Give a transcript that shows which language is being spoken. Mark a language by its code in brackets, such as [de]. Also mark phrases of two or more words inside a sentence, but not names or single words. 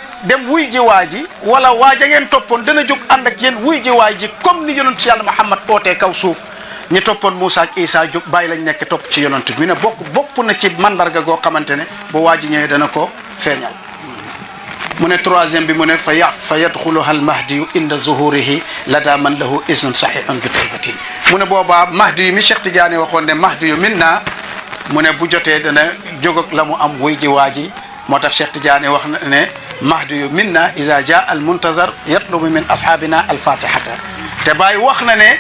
[wo] dem wuy ji waa ji wala waaja ngeen toppoon dana jóg ànd ak yéen wuy ji waa ji comme ni yonent ci yàlla Muhammad ootee kaw suuf ñi toppoon Moussa ak Isa jóg bàyyi lañ nekk topp ci yonent bi ne bokk na ci mandarga goo xamante ne bu waa ji ñëwee dana ko feeñal. mu ne troisième bi mu ne [ar] فيدخلها المهدي عند ظهوره لدى من له إذن صحيح بطيبة [wo] mu ne boobaa mahdi yu mi Cheikh Tidiane waxoon ne [ar] مهدي منا [wo] mu ne bu jotee dana jóg ak la mu am wuy ji waa ji moo tax Cheikh Tidiane wax na ne [ar] مهدي منا إذا جاء المنتظر يطلب من أصحابنا الفاتحة [wo] te Baay wax na ne